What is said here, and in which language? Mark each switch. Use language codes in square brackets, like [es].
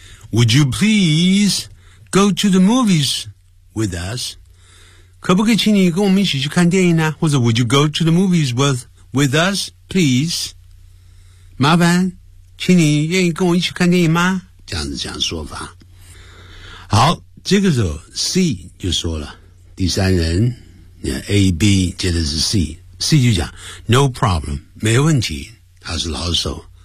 [en] Would you please go to the movies with us? [zh] 可不可以请你跟我们一起去看电影呢？或者 [en] Would you go to the movies with us, please? [zh] 麻烦，请你愿意跟我一起看电影吗？这样子这样说法。好，这个时候 C 就说了，第三人 A B 接着是 C 就讲 [en] No problem， [zh] 没问题，他是老手。